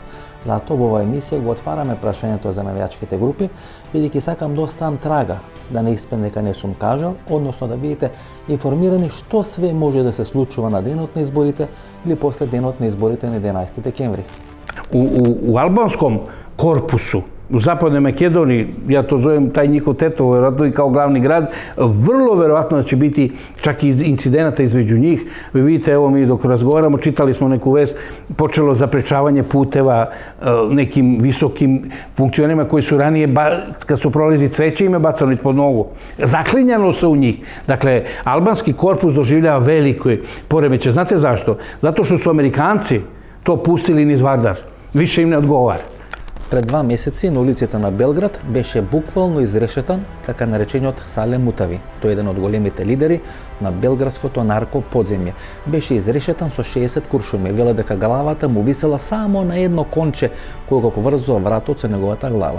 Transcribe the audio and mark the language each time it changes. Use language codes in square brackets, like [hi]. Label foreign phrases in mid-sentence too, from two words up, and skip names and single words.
[mk] Затоа во оваа емисија го отвараме прашањето за навијачките групи, бидејќи сакам да оставам трага, да не испадне дека не сум кажал, односно да бидете информирани што све може да се случува на денот на изборите или после денот на изборите на 11 декември. [sr] У албанском корпусу, у Западнoj Makedoniji, ja to zovem taj njihov Tetovo, vjerojatno i kao glavni grad, vrlo verovatno da će biti čak i incidenata između njih. Vi vidite, evo mi dok razgovaramo, čitali smo neku vest, počelo zaprečavanje puteva nekim visokim funkcionerima koji su ranije, kad su prolazi cveće, im je bacano ispod nogu. Zaklinjalo se u njih. Dakle, albanski korpus doživljava veliko poremeće. Znate zašto? Zato što su Amerikanci to pustili niz Vardar. Više im ne odgovara. [mk] Пред 2 месеци на улиците на Белград беше буквално изрешетан така наречениот Салем Мутави. Тој е еден од големите лидери на белградското нарко подземје. Беше изрешетан со 60 куршуми. Веле дека главата му висела само на едно конче кој го поврзува вратот со неговата глава.